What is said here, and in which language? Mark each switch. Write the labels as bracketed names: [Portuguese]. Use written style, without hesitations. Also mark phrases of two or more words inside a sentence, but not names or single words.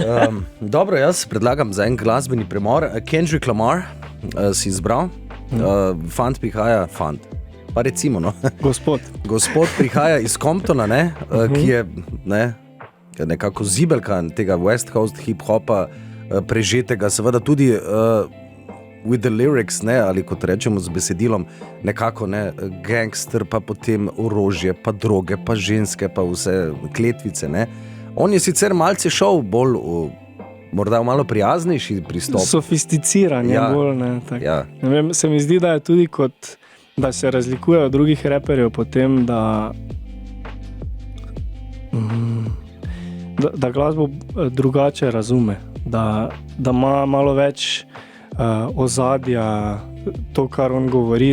[Slovenian] Dobro, jaz predlagam za en glasbeni premor. Kendrick Lamar si izbral. Fant prihaja, pa recimo, no. Gospod prihaja iz Comptona, ne, ki je nekako zibelka tega [English] West Coast [Slovenian] hip-hopa, prežetega, seveda tudi [English] with the lyrics, [Slovenian] ne, ali kot rečemo z besedilom, nekako gangster, pa potem orožje, pa droge, pa ženske, pa vse kletvice. Ne. On je sicer malce šel bolj morda malo prijaznejši pristop. Sofisticiran je bolj, ne. Tak. Ja. Ne vem, se mi zdi, da je tudi kot, da se razlikuje od drugih reperjev potem, da glasbo drugače razume, da ima malo več ozadja, to, kar on govori.